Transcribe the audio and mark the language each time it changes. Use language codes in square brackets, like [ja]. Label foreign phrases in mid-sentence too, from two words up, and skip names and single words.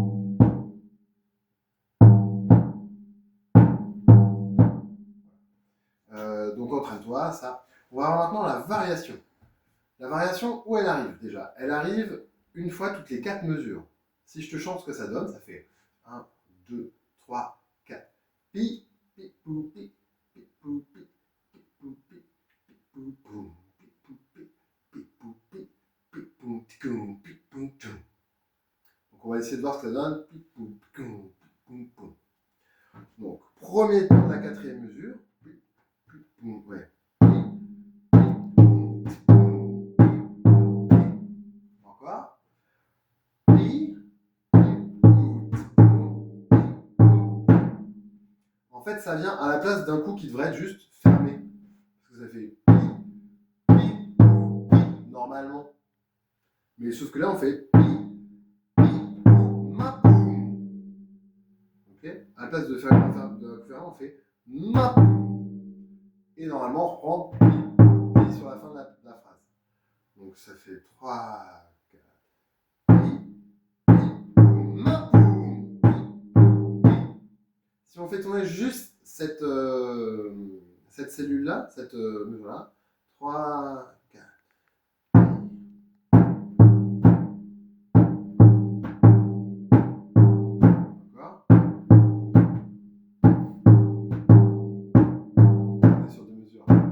[fr] donc entraîne-toi, ça. On va voir maintenant la variation. La variation, où elle arrive déjà? Elle arrive une fois toutes les 4 mesures. Si je te chante ce que ça donne, ça fait 1, 2, 3, 4. Pi, pi, pou, pi, pi, pou, pi, pi, pou, pi, pi, pou, pou, pi, pou, pi, pi, pou, pi, pi, pou, ticou, pi, pou, tou. Donc on va essayer de voir ce que ça donne. Pi, pou, ticou, pi, pou, pou. Donc, premier temps de la 4e mesure. Pi, pi, pou, ouais. En fait, ça vient à la place d'un coup qui devrait être juste fermé. Parce que ça fait pi, pi, pi, normalement. Mais sauf que là, on fait pi, pi, ma, poum. Ok? À la place de faire de fermer, on fait ma, poum. Et normalement, on reprend pi, pi sur la fin de la phrase. Donc ça fait 3, 4. Pi, pi, ma, poum, pi, pi. Si on fait tourner juste cette cellule-là, cette mesure-là, 3, 4. D'accord? On est sur deux mesures.